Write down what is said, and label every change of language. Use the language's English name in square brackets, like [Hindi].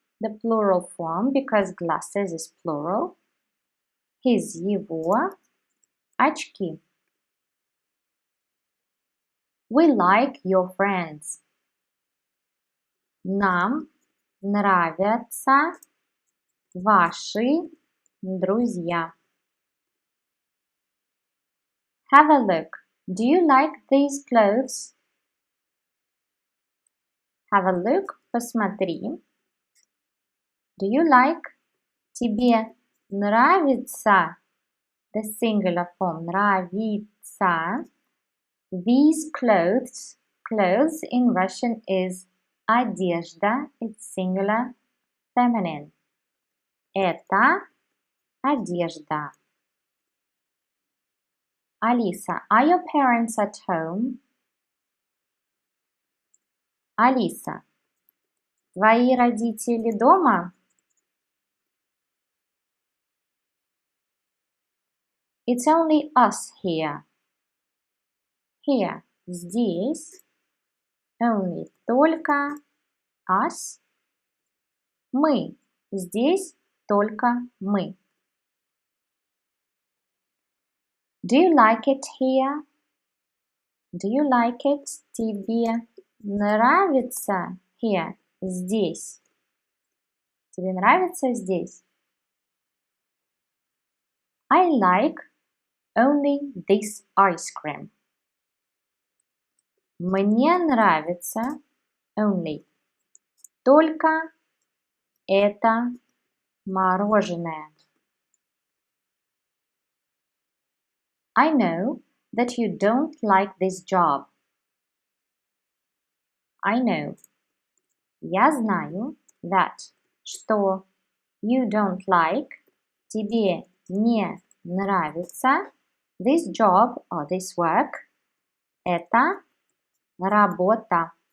[English] The plural form because glasses is plural. His [Russian] его очки. [English] We like your friends. [Russian] Нам нравятся ваши друзья. [English] Have a look. Do you like these clothes? Have a look. [Russian] Посмотри. [English] Do you like? [Russian] Тебе нравится? [English] The singular form. [Russian] Нравится. [English] These clothes. Clothes in Russian is одежда. It's singular feminine. [Russian] Это одежда. [English] Алиса, are your parents at home? [Russian] Алиса, твои родители дома? [English] It's only us here. Here, здесь. Only, только. Us. Мы. [Russian] Здесь только мы. [English] Do you like it here? Do you like it? [Russian] Тебе нравится here? Здесь. Тебе нравится здесь? [English] I like only this ice cream. [Russian] Мне нравится only только это мороженое. [English] I know that you don't like this job. I know. [Russian] Я знаю [English] that, что you don't like, [Russian] тебе не нравится [English] this job or this work, [Russian] это работа.